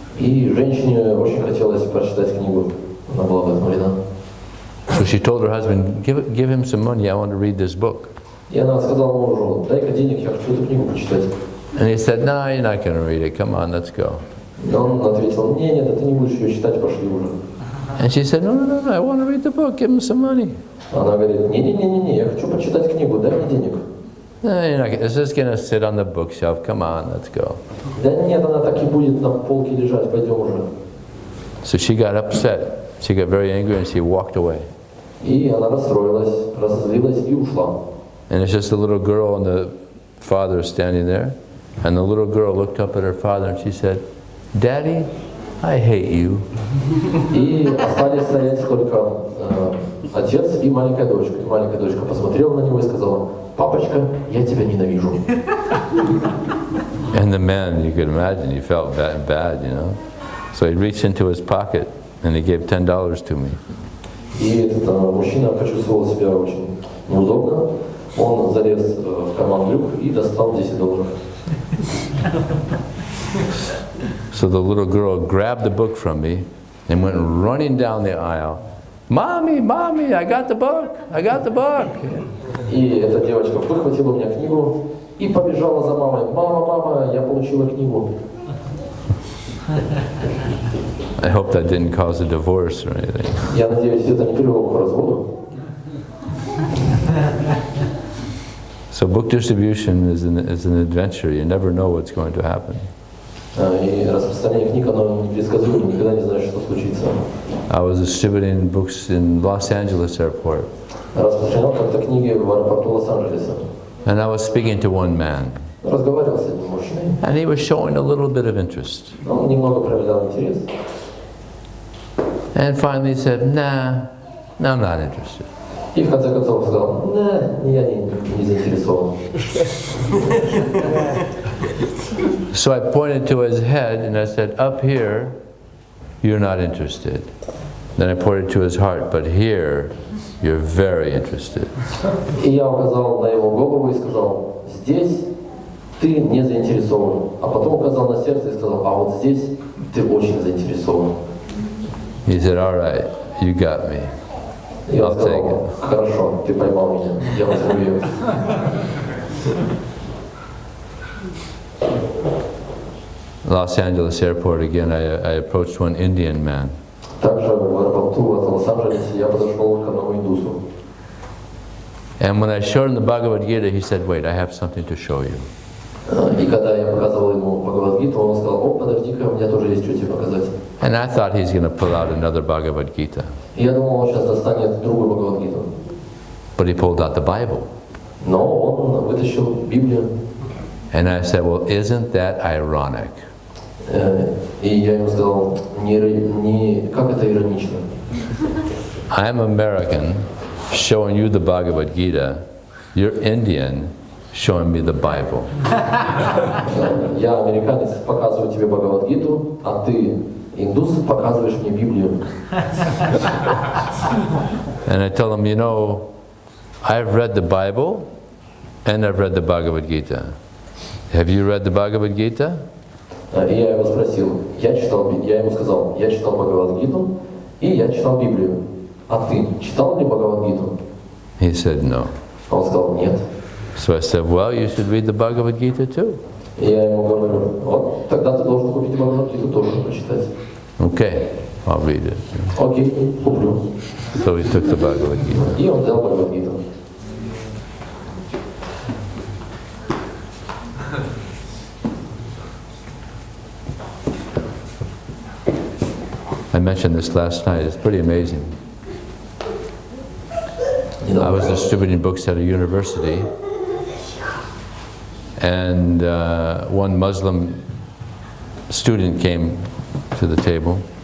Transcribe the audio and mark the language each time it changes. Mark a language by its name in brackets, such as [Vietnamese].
[Russian] И женщине очень хотелось прочитать книгу. Она была вдохновлена. [English] So she told her husband, give him some money, I want to read this book. [Russian] И она сказала мужу: дай-ка денег, я хочу эту книгу почитать. [English] And he said, no, you're not going to read it. Come on, let's go. [Russian] И он ответил: нет, ты не будешь ее читать, пошли уже. [English] And she said, no, I want to read the book, give him some money. [Russian] Она говорит: не, я хочу почитать книгу, дай мне денег. [English] No, you're not, it's just going to sit on the bookshelf. Come on, let's go. [Russian] Да нет, она так и будет на полке лежать, пойдем уже. [English] So she got upset. She got very angry and she walked away. [Russian] И она расстроилась, разозлилась и ушла. [English] And it's just a little girl and the father standing there. And the little girl looked up at her father and she said, Daddy, I hate you. [Russian] И остались стоять только отец и маленькая дочка. И маленькая дочка посмотрела на него и сказала: папочка, я тебя ненавижу. [English] And the man, you could imagine, he felt bad, you know. So he reached into his pocket and he gave $10 to me. [Russian] И этот мужчина почувствовал себя очень неудобно. Он залез в карман брюк и достал $10. [English] So the little girl grabbed the book from me and went running down the aisle. Mommy, Mommy, I got the book, I got the book. [Russian] И эта девочка выхватила у меня книгу и побежала за мамой. Мама, я получила книгу. [English] I hope that didn't cause a divorce or anything. [Russian] Я надеюсь, это не привело к разводу. [English] So book distribution is an adventure. You never know what's going to happen. [Russian] И распространение книг, оно непредсказуемо, никогда не знаешь, что случится. [English] I was distributing books in Los Angeles airport. [Russian] Распространял как-то книги в аэропорту Лос-Анджелеса. [English] And I was speaking to one man. [Russian] Разговаривал с одним мужчиной. [English] And he was showing a little bit of interest. [Russian] Он немного проявлял интерес. [English] And finally he said, nah, I'm not interested. [Russian] И в конце концов сказал: я не заинтересован. [English] So I pointed to his head and I said, up here, you're not interested. Then I pointed to his heart, but here, you're very interested. [Russian] И я указал на его голову и сказал: здесь ты не заинтересован. А потом указал на сердце и сказал: а вот здесь ты очень заинтересован. [English] He said, all right, you got me. [Russian] И он [English] I'll take [Russian] сказал: [English] it. [Russian] хорошо, ты поймал меня, я возьму ее. [English] Los Angeles airport again, I approached one Indian man. [Russian] Также в аэропорту в Лос-Анджелесе я подошел к одному индусу. [English] And when I showed him the Bhagavad Gita, he said, wait, I have something to show you. [Russian] И когда я показывал ему Бхагавад-гиту, он сказал: о, подожди-ка, у меня тоже есть что тебе показать. [English] And I thought he's going to pull out another Bhagavad Gita. [Russian] И я думал, он сейчас достанет другую Бхагавад-гиту. [English] But he pulled out the Bible. [Russian] Но он вытащил Библию. [English] And I said, well, isn't that ironic? [Russian] И я ему сказал: как это иронично. [English] I'm American, showing you the Bhagavad Gita. You're Indian, showing me the Bible. [Russian] Я американец, показываю тебе Бхагавад-гиту, а ты, индус, показываешь мне Библию. [English] And I tell him, you know, I've read the Bible and I've read the Bhagavad Gita. Have you read the Bhagavad Gita? [Russian] И я его спросил, я ему сказал: я читал Бхагавад-гиту и я читал Библию. А ты читал ли Бхагавад-гиту? [English] He said no. [Russian] Он сказал: нет. [English] So I said, well, you should read the Bhagavad Gita too. [Russian] И я ему говорю: вот, тогда ты должен купить Бхагавад-гиту тоже почитать. [English] Okay, I'll read it. [Russian] Окей, куплю. [English] So he took the Bhagavad Gita. [Russian] И он взял Бхагавад-гиту. [English] I mentioned this last night. It's pretty amazing. I was distributing books at a university, and one Muslim student came to the table.